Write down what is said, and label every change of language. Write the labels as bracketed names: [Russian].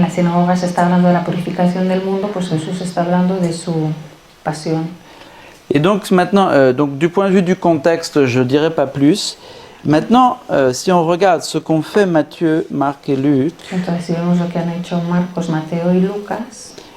[Spanish] la sinagoga se está hablando de la purificación del mundo, pues Jesús está hablando de su pasión. [French] Et donc maintenant, donc du point de vue du contexte, je ne dirai pas plus. Maintenant, si on regarde ce qu'ont fait Matthieu, Marc et Luc, [Spanish] Entonces, si vemos lo que han hecho Marcos, Mateo y Lucas,